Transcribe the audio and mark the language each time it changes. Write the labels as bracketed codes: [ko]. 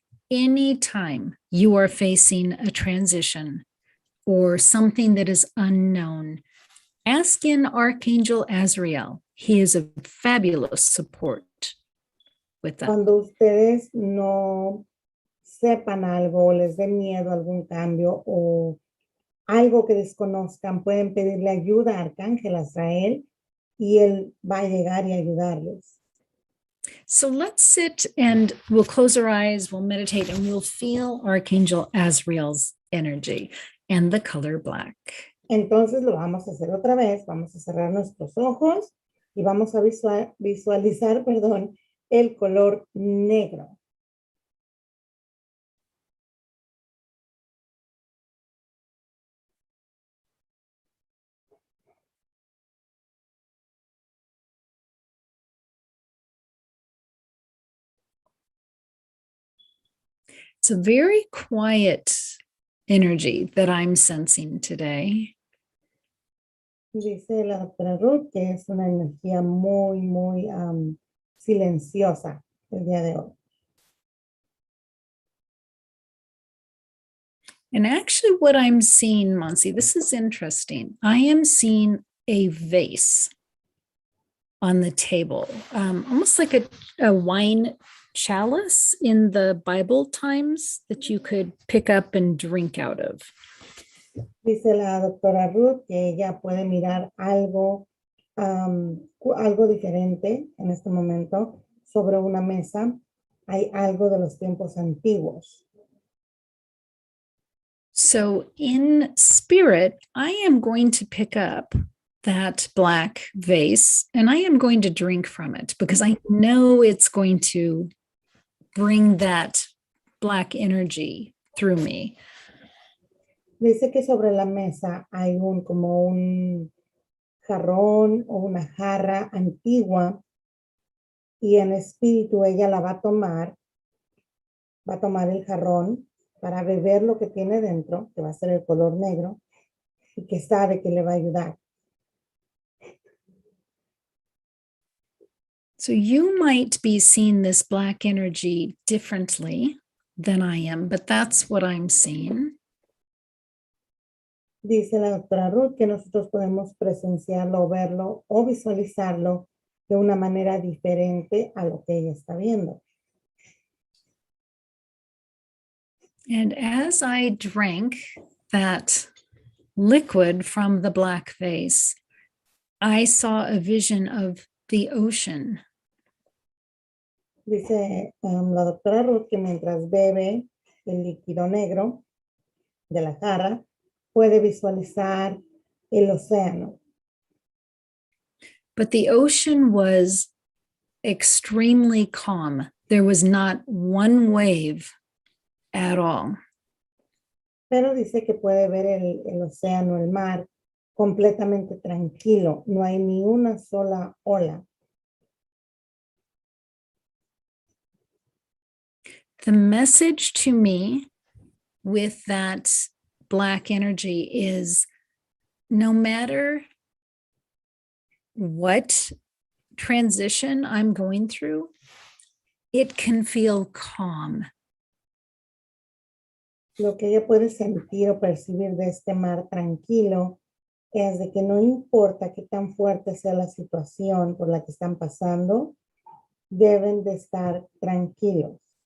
[en] Anytime you are facing a transition or something that is unknown, ask in Archangel Azrael. He is a fabulous support with that. [es] Cuando ustedes no sepan algo o les dé miedo a algún cambio o algo que desconozcan, pueden pedirle ayuda a Arcángel Azrael y él va a llegar y ayudarles. [en] So let's sit and we'll close our eyes, we'll meditate, and we'll feel Archangel Azrael's energy and the color black. [es] Entonces lo vamos a hacer otra vez, vamos a cerrar nuestros ojos y vamos a visualizar, perdón, el color negro. [en] It's a very quiet energy that I'm sensing today. [es] Dice la doctora Ruth que es una energía muy silenciosa el día de hoy. [en] And actually what I'm seeing, Monsi, this is interesting. I am seeing a vase on the table, almost like a wine chalice in the Bible times that you could pick up and drink out of. [es] Dice la doctora Ruth que ella puede mirar algo, algo diferente en este momento sobre una mesa. Hay algo de los tiempos antiguos. [en] So in spirit, I am going to pick up that black vase and I am going to drink from it because I know it's going to bring that black energy through me. [es] Dice que sobre la mesa hay como un jarrón o una jarra antigua y en espíritu ella la va a tomar el jarrón para beber lo que tiene dentro, que va a ser el color negro y que sabe que le va a ayudar. [en] So you might be seeing this black energy differently than I am, but that's what I'm seeing. [es] Dice la doctora Ruth que nosotros podemos presenciarlo, verlo o visualizarlo de una manera diferente a lo que ella está viendo. [en] And as I drank that liquid from the black vase, I saw a vision of the ocean. [es] Dice la doctora Ruth que mientras bebe el líquido negro de la jarra, puede visualizar el océano. [en] But the ocean was extremely calm. There was not one wave at all. [es] Pero dice que puede ver el océano, el mar, completamente tranquilo. No hay ni una sola ola. [en] The message to me with that black energy is no matter what transition I'm going through, it can feel calm. [es] Lo que ella puede sentir o percibir de este mar tranquilo es de que no importa qué tan fuerte sea la situación por la que están pasando, deben de estar tranquilos.